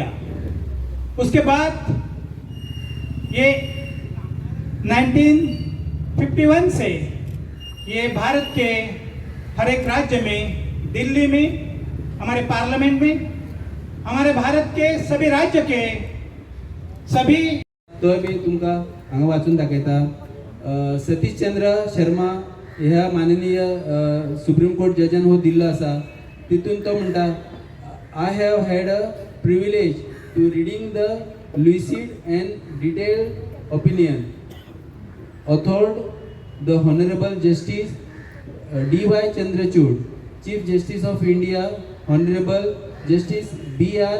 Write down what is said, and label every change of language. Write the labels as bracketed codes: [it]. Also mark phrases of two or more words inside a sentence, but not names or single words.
[hi] उसके बाद ये 1951 से ये भारत के हर एक राज्य में, दिल्ली में, हमारे पार्लियामेंट में, हमारे भारत के सभी राज्य के सभी [kok] तो मी तुमका हांगा वाचून दाखयता। सतीश चंद्र शर्मा ह्या माननीय सुप्रीम कोर्ट जजान हो दिल्लो आसा, तितून तो म्हणटा [en] I have had a privilege to reading the lucid and detailed opinion authored the Honorable Justice D.Y. Chandrachud, Chief Justice of India, Honorable Justice B.R.